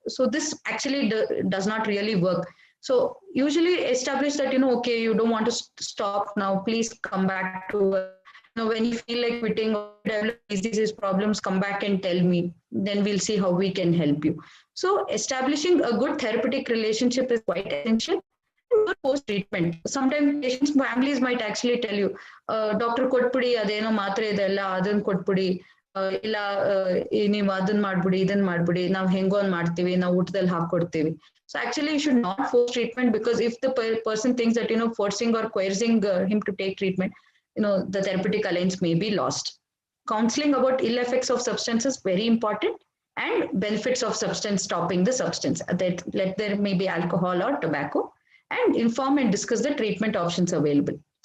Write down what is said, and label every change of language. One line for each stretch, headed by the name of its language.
English: So this actually does not really work. So usually establish that, okay, you don't want to stop now, please come back to, when you feel like quitting or develop diseases, problems, come back and tell me, then we'll see how we can help you. So establishing a good therapeutic relationship is quite essential. Post-treatment, sometimes patients' families might actually tell you, doctor
Kannada: ಕೊಟ್ಬಿಡಿ ಅದೇನೋ ಮಾತ್ರೆ ಇದೆಲ್ಲ ಅದನ್ನ ಕೊಟ್ಬಿಡಿ ಇಲ್ಲ ನೀವು ಅದನ್ನ ಮಾಡ್ಬಿಡಿ ಇದನ್ನ ಮಾಡ್ಬಿಡಿ ನಾವು ಹೆಂಗೋ ಮಾಡ್ತೀವಿ ನಾವು ಊಟದಲ್ಲಿ ಹಾಕೊಡ್ತೀವಿ.
English: So actually you should not force treatment, because if the person thinks that forcing or coercing him to take treatment, the therapeutic alliance may be lost. Counseling about ill effects of substance is very important, and benefits of substance, stopping the substance, that there may be alcohol or tobacco, and inform and discuss the treatment options available.